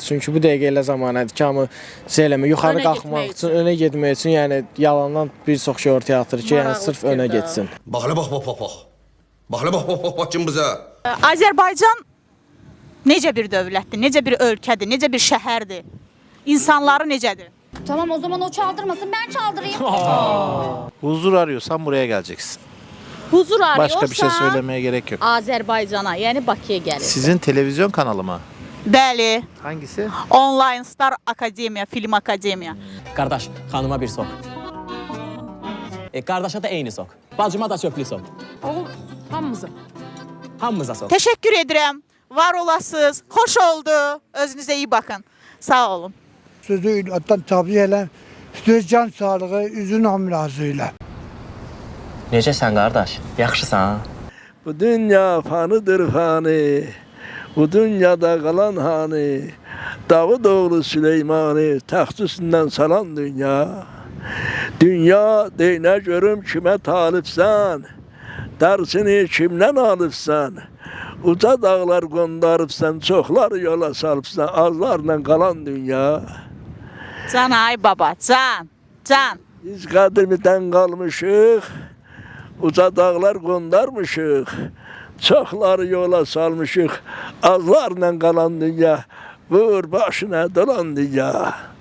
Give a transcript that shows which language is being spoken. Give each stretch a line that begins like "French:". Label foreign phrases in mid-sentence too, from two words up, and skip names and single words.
Azerbaijani: Çünki bu dəqiqə elə zamanədir ki, hamı yuxarı qalxmaq üçün, önə getmək üçün, yəni yalandan bir çox şey ortaya atır ki, yəni sırf önə getsin. Bax, kim bizə? Azərbaycan necə bir dövlətdir, necə bir ölkədir, necə bir şəhərdir? İnsanları necədir?
Turkish: Tamam, o zaman o çaldırmasın, ben çaldırayım. Huzur arıyorsan buraya geleceksin. Huzur arıyorsan Başka bir şey söylemeye gerek yok.
Azerbaijani: Azərbaycana, yəni Bakıya gəlir.
Turkish: Sizin televizyon kanalı mı?
Azerbaijani: Bəli.
Turkish: Hangisi?
Azerbaijani: Online Star Akademiya, Film Akademiya. Qardaş, xanıma bir sok. Qardaşa da eyni sok. Bacıma da çöplü sok. Oğul, hamımıza. Hamımıza sok. Təşəkkür edirəm. var olasınız. Xoş oldu.
Turkish: Özünüzə iyi bakın.
Azerbaijani: Sağ olun. Sözü atdan təbliğ elə. Söz can sağlığı, üzün amilazı ilə. Necəsən qardaş? Yaxşısan? Bu dünya fanıdır fani. Bu dünyada kalan hani. Davudoğlu Süleyman'ı taxt üstünden salan dünya. Dünya deyinə görüm kime talipsən. Dersini kimden alıpsan. Uca dağlar qondarıbsan, çoxlar yola salıbsan, azlarla qalan dünya. Can ay baba, can, can. Biz qədimidən qalmışıq, uca dağlar qondarmışıq, çoxları yola salmışıq, azlarla qalan dünya, vur başına dolan dünya.